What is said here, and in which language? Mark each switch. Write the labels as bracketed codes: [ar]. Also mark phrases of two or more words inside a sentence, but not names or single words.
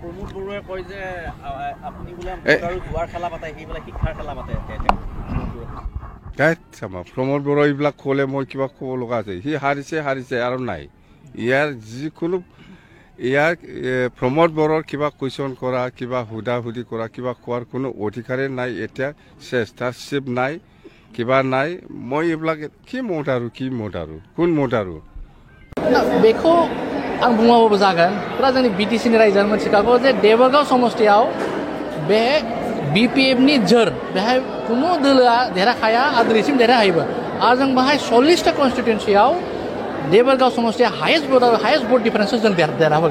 [as] প্ৰমোদ বড়ো এইবিলাক ক'লে মই কিবা ক'ব লগা আছে সি হাৰিছে আৰু নাই ইয়াৰ যিকোনো ইয়াৰ প্ৰমোদ বড়োৰ কিবা কুৱেশ্যন কৰা কিবা সুধি কৰা কিবা কোৱাৰ কোনো অধিকাৰেই নাই এতিয়া চেষ্টাৰশ্বিপ নাই কিবা নাই মই এইবিলাক কি মত আৰু কোন মত আৰু [brx] बेखौ आं बुङाबाबो जागोन दा जोंनि बिटिसिनि रायजोआनो मोनथिखागौ जे देबरगाव समष्टियाव बे बिपिएफनि जोर बेहाय कुनु दोलोआ देरहाखाया आरो दिनैसिम देरहाहायोबो आरो जों बाहाय 40टा कन्स्टिटुएन्सियाव देबरगाव समष्टिया [en] highest vote [brx] डिफारेन्सआव जों देरहाबोगोन